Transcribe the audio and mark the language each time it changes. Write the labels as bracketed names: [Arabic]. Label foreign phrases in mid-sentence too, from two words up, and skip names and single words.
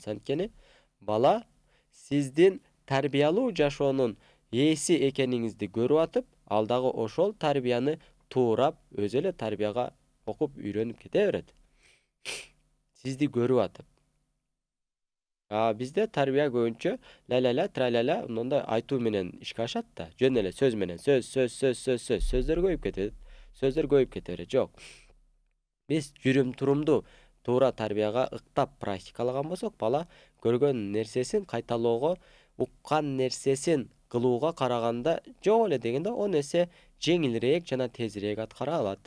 [Kyrgyz] Анткени бала сиздин тарбиялуу жашоонун ээси экениңизди көрүп атып, ал дагы ошол тарбияны туурап, өзү эле тарбияга окуп үйрөнүп кете берет. Сизди көрүп атып. Бизде тарбия көбүнчө ла-ла-ла, тра-ла-ла, мындай айтуу менен ишке ашат да. Жөн эле сөз менен, сөздөр көбөйүп кетет. Сөздөр көбөйүп кете берет. Жок. Биз жүрүм-турумду туура тарбияга ыктап практикалаган болсок, бала көргөн нерсесин кайталоого, уккан нерсесин кылууга караганда жок эле дегенде 10 эсе жеңилирээк жана тезирээк аткара алат.